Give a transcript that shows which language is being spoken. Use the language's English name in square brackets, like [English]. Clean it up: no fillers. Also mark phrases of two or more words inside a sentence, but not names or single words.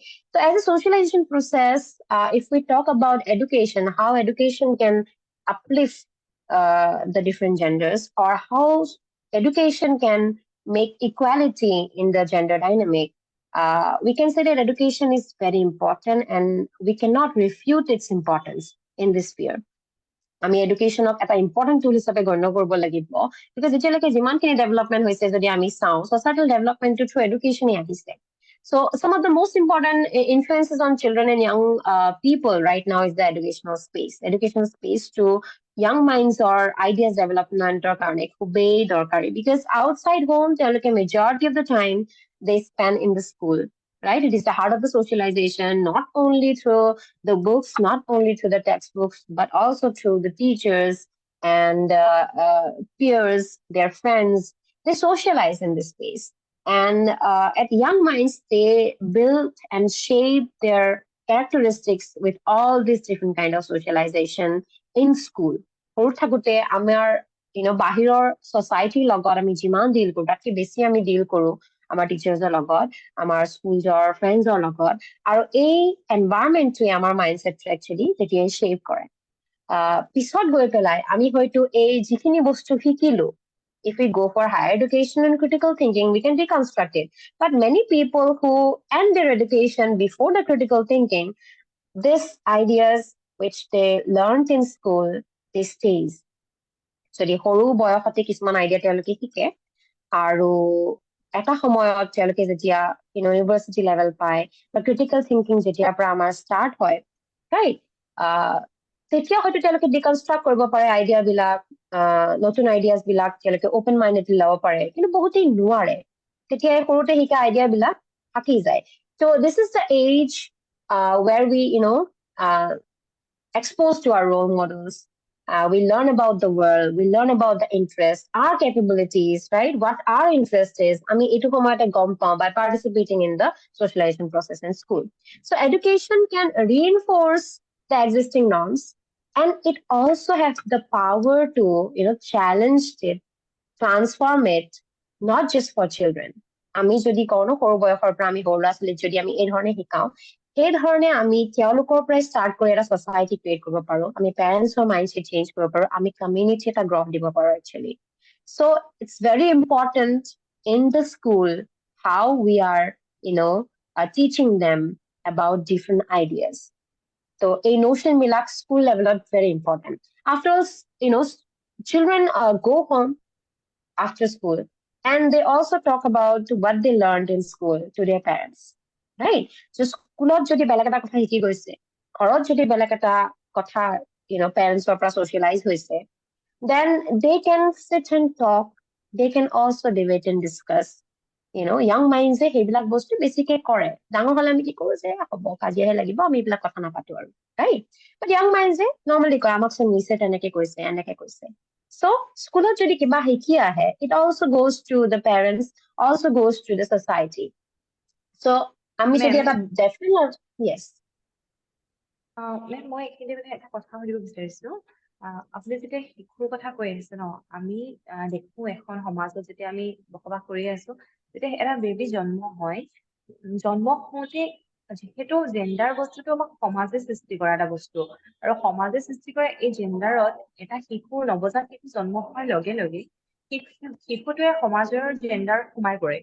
[English] So as a socialization process, if we talk about education, how education can uplift the different genders, or how education can make equality in the gender dynamic, we can say that education is very important and we cannot refute its importance in this sphere. [Assamese] আমি এডুকেশ্যনক এটা [English] important tool [Assamese] হিচাপে গণ্য কৰিব লাগিব, বিকজ এতিয়ালৈকে যিমানখিনি ডেভেলপমেণ্ট হৈছে যদি আমি চাওঁ, [English] societal development through education [Assamese] আহিছে। [English] So some of the most important influences on children and young people right now is the educational space to young minds or ideas development or [Assamese] কাৰণে খুবেই দৰকাৰী, [English] because outside home তেওঁলোকে majority of the time they spend in the school, right? It is the heart of the socialization, not only through the books, not only through the textbooks, but also through the teachers and peers, their friends. They socialize in this space. And at young minds, they build and shape their characteristics with all these different kind of socialization in school. [Assamese] সৰু থাকোঁতে আমাৰ বাহিৰৰ society লগত আমি যিমান ডিল কৰোঁ, তাতকৈ বেছি আমি ডিল কৰোঁ আমাৰ টিচাৰ্ছৰ লগত, আমাৰ স্কুলৰ ফ্ৰেণ্ডছৰ লগত, আৰু এই এনভাইৰনমেণ্টটোৱে আমাৰ মাইণ্ডছেটটো একচুৱেলি তেতিয়াই শ্বেপ কৰে। পিছত গৈ পেলাই আমি হয়তো এই যিখিনি বস্তু শিকিলো, [English] if we go for higher education and critical thinking, we can deconstruct it. But many people who end their education before the critical thinking, these ideas which they learned in school, they stays. So the [Assamese] সৰু বয়সতে কিছুমান আইডিয়া তেওঁলোকে শিকে, আৰু এটা সময়ত তেওঁলোকে যেতিয়া [English] university level [Assamese] পায় বা [English] critical thinking [Assamese] যেতিয়াৰ পৰা আমাৰ ষ্টাৰ্ট হয়, ৰাইট, তেতিয়া হয়তো তেওঁলোকে ডিকনষ্ট্ৰাক্ট কৰিব পাৰে আইডিয়াবিলাক, নতুন আইডিয়াজ বিলাক তেওঁলোকে [English] open mindedly [Assamese] ল'ব পাৰে, কিন্তু বহুতেই নোৱাৰে। তেতিয়া সৰুতে শিকা আইডিয়াবিলাক থাকি যায়। [English] So this is the age where we exposed to our role models. We learn about the world, we learn about the interest, our capabilities, right? What our interest is. I mean, itu komayate gom pao by participating in the socialization process in school. So education can reinforce the existing norms, and it also has the power to, challenge it, transform it, not just for children. [Assamese] আমি যদি কোনো সৰু বয়সৰ পৰা আমি সৰু ল'ৰা ছোৱালীক যদি আমি এই ধৰণে শিকাওঁ, সেই ধৰণে আমি তেওঁলোকৰ পৰাই ষ্টাৰ্ট কৰি এটা [English] society create [Assamese] কৰিব পাৰোঁ, আমি [English] parents mindset change [Assamese] কৰিব পাৰোঁ, আমি কমিউনিটি এটা গ্ৰথ দিব পাৰোঁ একচুৱেলি। [English] So it's very important in the school how we are, teaching them about different ideas. So a notion milak school level is very important. After all, children go home after school, and they also talk about what they learned in school to their parents, right? [Assamese] So স্কুলত যদি বেলেগ এটা কথা শিকি গৈছে, ঘৰত যদি বেলেগ এটা কথা পেৰেণ্টছৰ পৰা socialize হৈছে, [English] then they can sit and talk, they can also debate and discuss. young minds [Assamese] সেইবিলাক বস্তু বেছিকে কৰে। ডাঙৰ হলে আমি কি কৰো যে হ'ব কাজিয়াহে লাগিব, আমি এইবিলাক কথা নাপাতো আৰু, [English] right? But young minds normally [Assamese] কয় আমাক চোন নিছে তেনেকে কৈছে এনেকে কৈছে। So স্কুলত যদি কিবা শিকি আহে, [English] it also goes to the parents, also goes to the society. [Assamese] So আমি যদি এটা [English] definite, yes. [Assamese] মেম মই এইখিনি মানে এটা কথা সুধিব বিচাৰিছো, আপুনি যেতিয়া শিশুৰ কথা কৈ আছে ন, আমি দেখো এখন সমাজত যেতিয়া আমি বসবাস কৰি আছো, যেতিয়া এটা বেবী জন্ম হয়, জন্ম হওঁতে যিহেতু জেণ্ডাৰ বস্তুটো আমাক সমাজে সৃষ্টি কৰা এটা বস্তু, আৰু সমাজে সৃষ্টি কৰা এই জেণ্ডাৰত এটা শিশু, নৱজাত শিশু জন্ম হোৱাৰ লগে লগে শিশুটোৱে সমাজৰ জেণ্ডাৰ সোমাই পৰে।